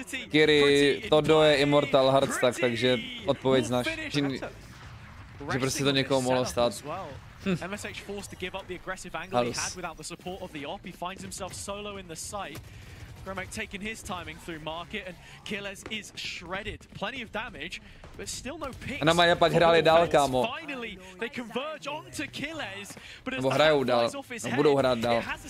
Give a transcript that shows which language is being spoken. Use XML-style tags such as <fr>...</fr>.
<cs>Kiri, to je Immortal Hearts, takže odpověď znáš. Že prostě to někoho mohlo stát.</cs> <en>MSH forced to give up the aggressive angle he had without the support of the op. He finds himself solo in the site. Gromek taking his timing through market and Killez is shredded. Plenty of damage, but still no picks.</en> <cs>A na Maja pak hráli dál, kámo.</cs> <en>Finally, they converge onto Killez, but</en> <cs>nebo hrajou dál, no, budou hrát dál.</cs>